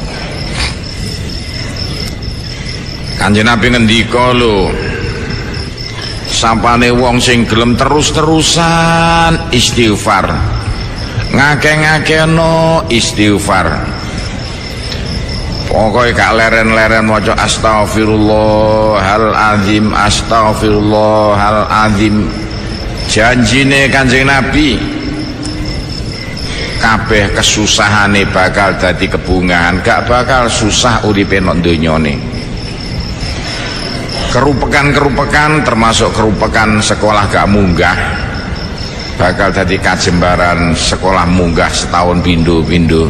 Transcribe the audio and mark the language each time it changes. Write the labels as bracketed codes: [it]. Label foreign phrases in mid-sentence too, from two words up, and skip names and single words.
[jv] Kanjeng Nabi ngendika lho, sampane wong sing gelem terus-terusan istighfar, ngakeh-ngakehno istighfar, pokoke gak leren-leren maca [ar] أستغفر الله العظيم، أستغفر الله العظيم. [jv] Janjine Kanjeng Nabi kabeh kesusahane bakal dadi kebungahan, gak bakal susah uripe nang donyane. Kerupekan-kerupekan termasuk kerupekan sekolah gak munggah bakal dadi kajembaran sekolah munggah setahun pindho-pindho.